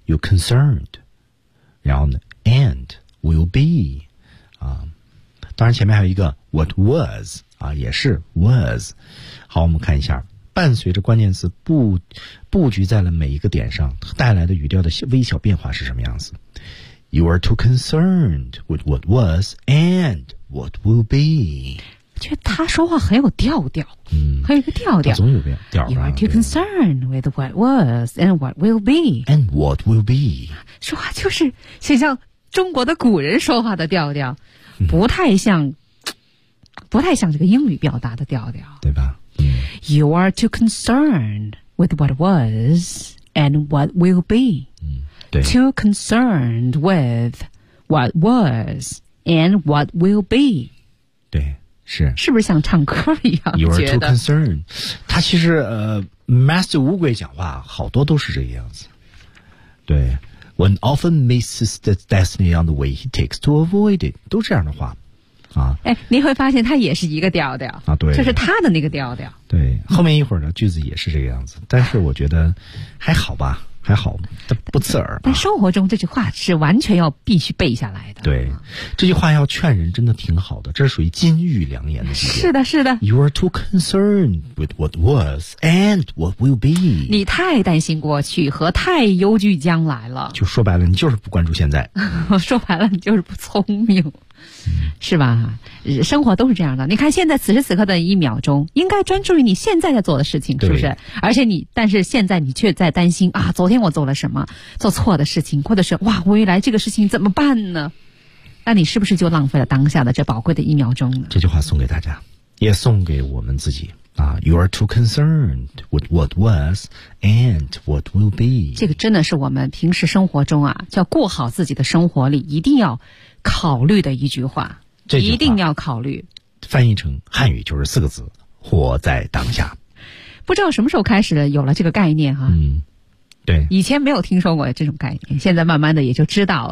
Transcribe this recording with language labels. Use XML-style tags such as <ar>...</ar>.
<zh>有 concerned， 然后呢 ，and will be， 啊，当然前面还有一个 what was， 啊，也是 was。好，我们看一下。伴随着关键词布局在了每一个点上，带来的语调的微小变化是什么样子？</zh> <en>You are too concerned with what was and what will be。</en> <zh>觉得他说话很有调调，很有一个调调，他总有个调。</zh> <en>You are too concerned with what was and what will be and what will be，</en> <zh>说话就是像中国的古人说话的调调，不太像这个英语表达的调调，对吧。</zh> <en>You are too concerned with what was and what will be.</en> <zh>对，</zh> <en>too concerned with what was and what will be.</en> <zh>对，是。是不是像唱歌一样？</zh> <en>You are too concerned.</en> <zh>他其实Master 乌龟讲话好多都是这个样子。</zh> <en>对， One often misses the destiny on the way he takes to avoid it.</en> <zh>都这样的话。哎，您会发现它也是一个调调啊，对，就是它的那个调调。对，后面一会儿呢，句子也是这个样子，但是我觉得还好吧，还好，不刺耳。但生活中这句话是完全要必须背下来的。对，这句话要劝人真的挺好的，这是属于金玉良言的。是的，是的。</zh> <en>You are too concerned with what was and what will be。</en> <zh>你太担心过去和太忧惧将来了。就说白了，你就是不关注现在。说白了，你就是不聪明。是吧，生活都是这样的。你看现在此时此刻的一秒钟应该专注于你现在在做的事情，是不是？而且你，但是现在你却在担心啊，昨天我做了什么做错的事情，或者是哇，未来这个事情怎么办呢？那你是不是就浪费了当下的这宝贵的一秒钟呢？这句话送给大家，也送给我们自己</zh> <en>You are too concerned with what was and what will be.</en> <zh>这个真的是我们平时生活中啊，叫过好自己的生活里一定要考虑的一句话。这句话一定要考虑。翻译成汉语就是四个字：活在当下。不知道什么时候开始有了这个概念哈、啊。嗯，对。以前没有听说过这种概念，现在慢慢的也就知道了。</zh>